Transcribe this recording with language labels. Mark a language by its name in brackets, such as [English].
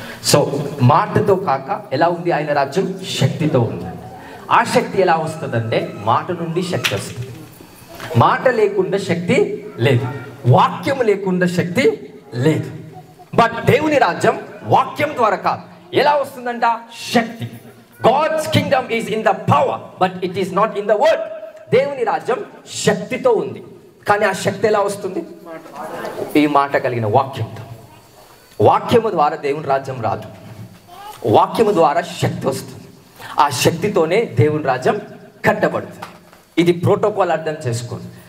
[Telugu] So మాటతో కాక ఎలా ఉంది ఆయన రాజ్యం? శక్తితో ఉంది. ఆ శక్తి ఎలా వస్తుందంటే మాట నుండి శక్తి వస్తుంది. మాట లేకుండా శక్తి లేదు, వాక్యం లేకుండా శక్తి లేదు. బట్ దేవుని రాజ్యం వాక్యం ద్వారా కాదు, ఎలా వస్తుందంట? శక్తి. [English] God's kingdom is in the power but it is not in the word. [Telugu] దేవుని రాజ్యం శక్తితో ఉంది, కానీ ఆ శక్తి ఎలా వస్తుంది? ఈ మాట కలిగిన వాక్యంతో. వాక్యము ద్వారా దేవుని రాజ్యం రాదు, వాక్యము ద్వారా శక్తి వస్తుంది. ఆ శక్తితోనే దేవుని రాజ్యం కట్టబడుతుంది. ఇది ప్రోటోకాల్, అర్థం చేసుకోండి.